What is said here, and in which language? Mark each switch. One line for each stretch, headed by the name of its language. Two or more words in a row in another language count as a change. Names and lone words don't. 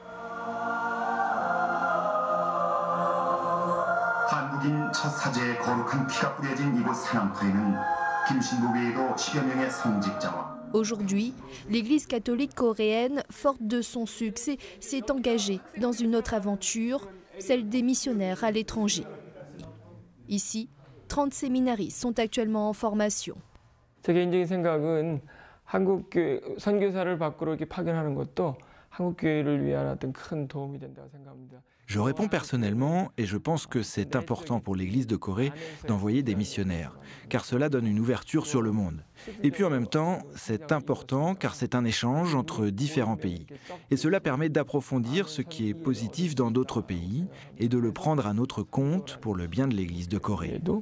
French: Aujourd'hui, l'Église catholique coréenne, forte de son succès, s'est engagée dans une autre aventure, celle des missionnaires à l'étranger. Ici, 30 séminaristes sont actuellement en formation.
Korean: 제 개인적인 생각은 한국 교회 선교사를 밖으로 이렇게 파견하는 것도 한국 교회를 위한 어떤 큰 도움이 된다고 생각합니다.
French: Je réponds personnellement et je pense que c'est important pour l'Église de Corée d'envoyer des missionnaires, car cela donne une ouverture sur le monde. Et puis en même temps, c'est important car c'est un échange entre différents pays. Et cela permet d'approfondir ce qui est positif dans d'autres pays et de le prendre à notre compte pour le bien de l'Église de Corée.